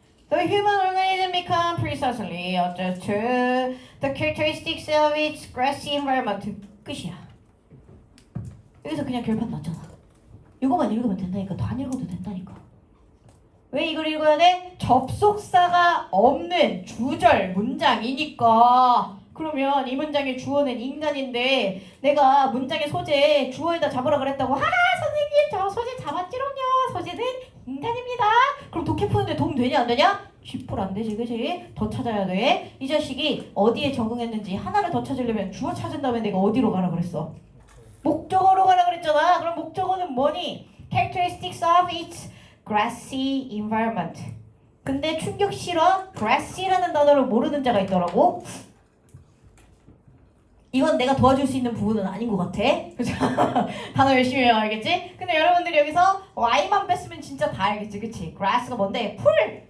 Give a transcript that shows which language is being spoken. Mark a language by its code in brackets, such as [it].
[en] The human organism become precisely adjusted to the characteristics of its grassy environment. [ko] 끝이야. 여기서 그냥 결판 났잖아. 이거만 읽으면 된다니까. 더 안 읽어도 된다니까. 왜 이걸 읽어야 돼? 접속사가 없는 주절 문장이니까. 그러면 이 문장의 주어는 인간인데 내가 문장의 소재 주어에다 잡으라 그랬다고 선생님 저 소재 잡았지롱요. 소재는 인간입니다. 그럼 독해 푸는데 도움 되냐 안 되냐? 쥐뿔 안 되지 그지? 더 찾아야 돼. 이 자식이 어디에 적응했는지 하나를 더 찾으려면 주어 찾은 다음에 내가 어디로 가라 그랬어? 목적어로 가라 그랬잖아. 그럼 목적어는 뭐니? [en] Characteristics of its grassy environment. [ko] 근데 충격 실화 grassy라는 단어를 모르는 자가 있더라고. 이건 내가 도와줄 수 있는 부분은 아닌 것 같아. 그죠? 단어 열심히 해요, 알겠지? 근데 여러분들이 여기서 Y만 뺐으면 진짜 다 알겠지, 그치? grass가 뭔데? 풀!